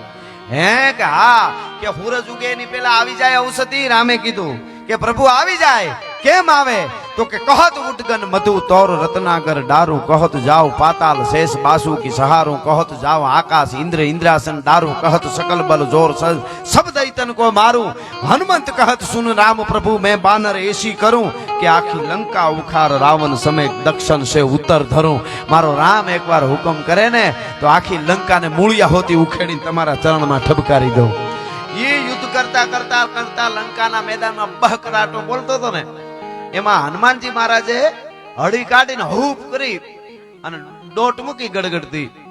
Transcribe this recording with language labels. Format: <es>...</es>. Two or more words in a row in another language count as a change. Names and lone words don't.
<gu>કે હા કે સૂરજ ઉગે એની પેલા આવી જાય ઔષધિ? રામે કીધું કે પ્રભુ આવી જાય. કેમ આવે? તો કે</gu> <bra>कहत उडगन मधु तोर रत्नागर डारूं, कहत जाओ पाताल शेष बासु की सहारूं, कहत जाओ आकाश इन्द्र इन्द्रासन दारूं, कहत सकल बल जोर सब दैतन को मारूं, हनुमंत कहत सुन राम प्रभु मैं बानर ऐसी करूं, કે आखी लंका उखार रावण समेत दक्षिण से उत्तर धरूं.</bra> <gu>મારો રામ એકવાર હુકમ કરે ને તો આખી લંકાને મૂળિયા હોતી ઉખેડી તમારા ચરણમાં ઠબકારી દઉં. એ યુદ્ધ કરતા કરતા કરતા લંકાના મેદાનમાં બહકરાટો બોલતો હતો ને, એમાં હનુમાનજી મહારાજે હળી કાઢીને હૂપ કરી અને દોટ મૂકી ગડગડતી.</gu>